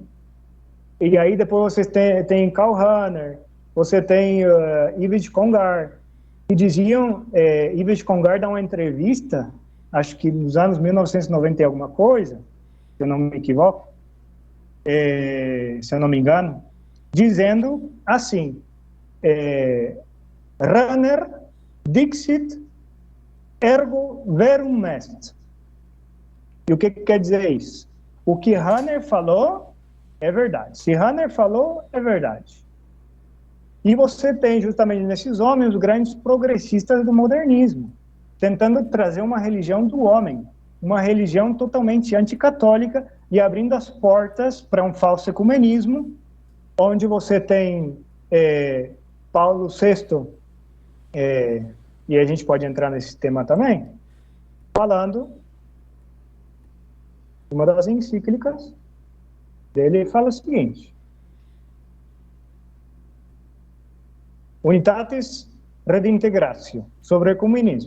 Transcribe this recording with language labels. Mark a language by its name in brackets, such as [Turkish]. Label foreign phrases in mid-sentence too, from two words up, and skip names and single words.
[Portuguese] E aí depois você tem Karl Rahner, você tem Yves de Congar, que diziam... Yves de Congar dá uma entrevista, acho que nos anos 1990 e alguma coisa, se eu não me equivoco, se eu não me engano, dizendo assim, [Latin] Rahner dixit ergo verum est. [Portuguese] E o que quer dizer isso? O que Rahner falou é verdade. Se Rahner falou, é verdade. E você tem justamente nesses homens os grandes progressistas do modernismo, tentando trazer uma religião do homem, uma religião totalmente anticatólica e abrindo as portas para um falso ecumenismo, onde você tem Paulo VI, e a gente pode entrar nesse tema também, falando, uma das encíclicas dele fala o seguinte: Unitatis Redintegratio, sobre o ecumenismo.